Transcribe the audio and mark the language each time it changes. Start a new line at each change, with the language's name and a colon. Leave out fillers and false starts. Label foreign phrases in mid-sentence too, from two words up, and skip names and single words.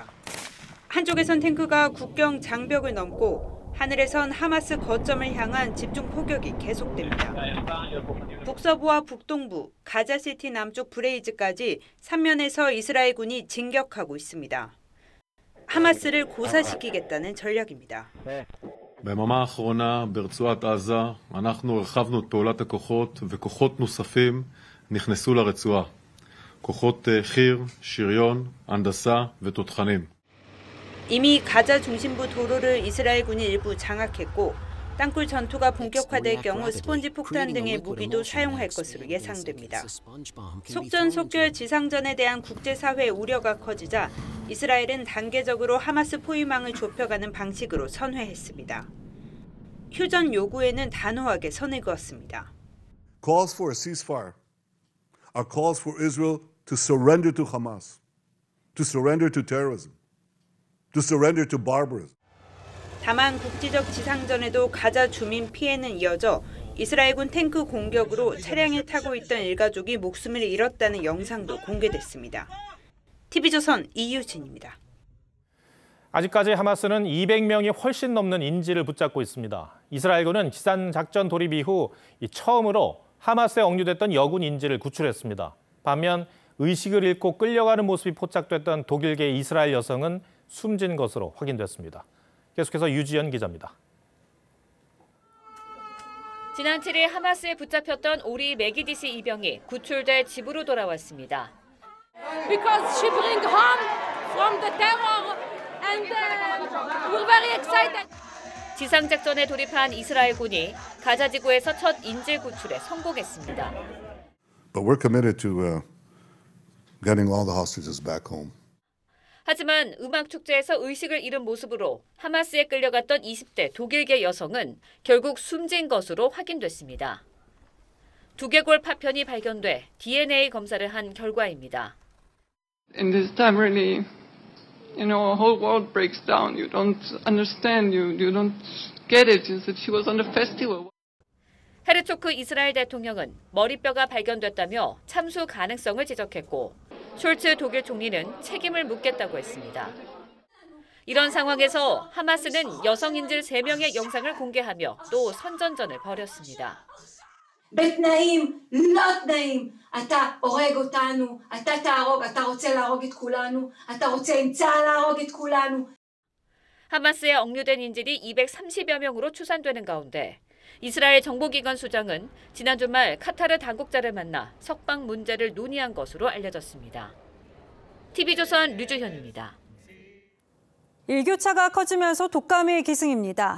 Korean: 한쪽에선 탱크가 국경 장벽을 넘고 하늘에선 하마스 거점을 향한 집중 포격이 계속됩니다. 북서부와 북동부, 가자시티 남쪽 브레이즈까지 3면에서 이스라엘군이 진격하고 있습니다. 하마스를 고사시키겠다는 전략입니다.
Hebrew: ביממה האחרונה ברצועת עזה אנחנו הרחבנו את פעולת הכוחות וכוחות נוספים נכנסו לרצועה. כוחות חי"ר, שריון, הנדסה ותותחנים.
Korean: 이미 가자 중심부 도로를 이스라엘군이 일부 장악했고 땅굴 전투가 본격화될 경우 스폰지 폭탄 등의 무기도 사용할 것으로 예상됩니다. 속전속결 지상전에 대한 국제사회 우려가 커지자 이스라엘은 단계적으로 하마스 포위망을 좁혀가는 방식으로 선회했습니다. 휴전 요구에는 단호하게 선을 그었습니다.
English: Calls for a ceasefire are calls for Israel to surrender to Hamas, to surrender to terrorism, to surrender to barbarism.
Korean: 다만 국지적 지상전에도 가자 주민 피해는 이어져 이스라엘군 탱크 공격으로 차량에 타고 있던 일가족이 목숨을 잃었다는 영상도 공개됐습니다. TV조선 이유진입니다. 아직까지 하마스는 200명이 훨씬 넘는 인질을 붙잡고 있습니다. 이스라엘군은 지상작전 돌입 이후 처음으로 하마스에 억류됐던 여군 인질을 구출했습니다. 반면 의식을 잃고 끌려가는 모습이 포착됐던 독일계 이스라엘 여성은 숨진 것으로 확인됐습니다. 계속해서 유지연 기자입니다. 지난 7일 하마스에 붙잡혔던 오리 메기디시 이병이 구출돼 집으로 돌아왔습니다.
English: Because she bring home from the terror and we're very excited.
Korean: 지상작전에 돌입한 이스라엘군이 가자지구에서 첫 인질 구출에 성공했습니다.
English: But we're committed to getting all the hostages back home.
Korean: 하지만 음악축제에서 의식을 잃은 모습으로 하마스에 끌려갔던 20대 독일계 여성은 결국 숨진 것으로 확인됐습니다. 두개골 파편이 발견돼 DNA 검사를 한 결과입니다.
English: In this time really, a whole world breaks down. You don't understand, you don't get it. She was on a festival.
Korean: 헤르초크 이스라엘 대통령은 머리뼈가 발견됐다며 참수 가능성을 지적했고 숄츠 독일 총리는 책임을 묻겠다고 했습니다. 이런 상황에서 하마스는 여성 인질 3명의 영상을 공개하며 또 선전전을 벌였습니다.
Hebrew: בתנאים לא תנאים. אתה הורג אותנו, אתה תהרוג, אתה רוצה להרוג את כולנו, אתה רוצה עם צה"ל להרוג את כולנו.
Korean: 하마스에 억류된 인질이 230여 명으로 추산되는 가운데 이스라엘 정보기관 수장은 지난 주말 카타르 당국자를 만나 석방 문제를 논의한 것으로 알려졌습니다. TV조선 류주현입니다. 일교차가 커지면서 독감이 기승입니다.